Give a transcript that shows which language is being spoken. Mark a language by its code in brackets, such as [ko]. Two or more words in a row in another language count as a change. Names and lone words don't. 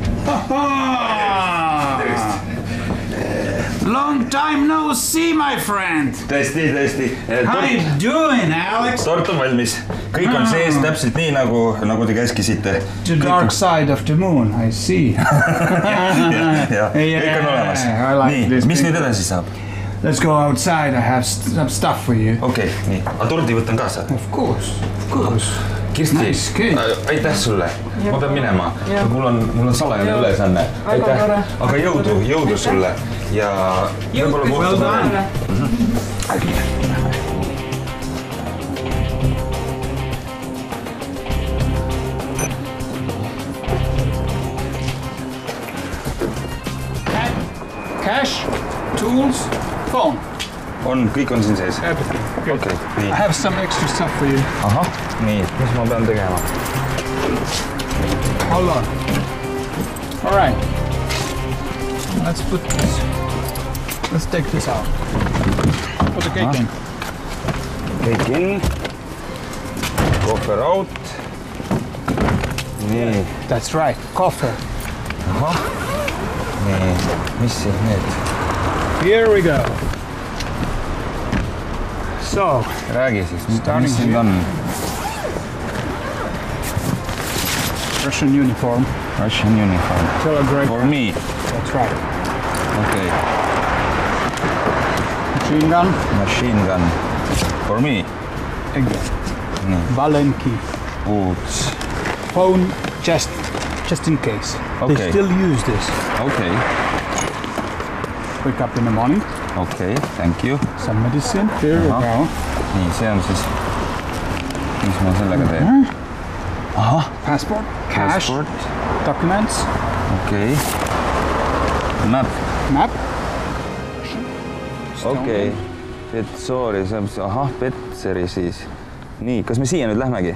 [en] Long time no see, my friend. [et] Tõesti. [en] How you doing, Alex? [et] Tort on valmis. Kõik on sees täpselt nii, nagu te käskisite. [en] The dark side of the moon, I see. [et] Ja, kõik on olemas. Nii, mis nüüd edasi saab? [en] Let's go outside, I have some stuff for you. [et] Okei, nii. A tordi võtan kaasa? [en] Of course. [et] Kirsti, aitäh sulle. Ma pean minema. Mul on salajane ülesanne. Aitäh. Aga jõudu sulle. Ja võib-olla kohtume. [en] Cash, tools, phone. [et] Kõik on siin sees? [en] Okay. I have some extra stuff for you. [et] Aha, nii, mis ma pean tegema? [en] Hold on. All right. Let's put this. Let's take this out. Put the cake in. Cake in. Coffer out. [et] Nii. [en] That's right, coffer. [et] Aha. Nii, mis siis need? [en] Here we go. So, [et] räägi siis, mis siin on? [en] Russian uniform. Russian uniform. Telegraph. For me. That's right. Okay. Machine gun. Machine gun. For me. Again. Valenki. Boots. Phone just in case. Okay. They still use this. Okay. Wake up in the morning. Okay, thank you. Some medicine. Here we go. [et] Nii, see on siis, mis ma sellega teen? Aha. [en] Passport. Cash. Passport. Documents. Okay. Map. Okay. [et] Petsori, see on, ahah, Petseri siis. Nii, kas me siia nüüd lähmegi?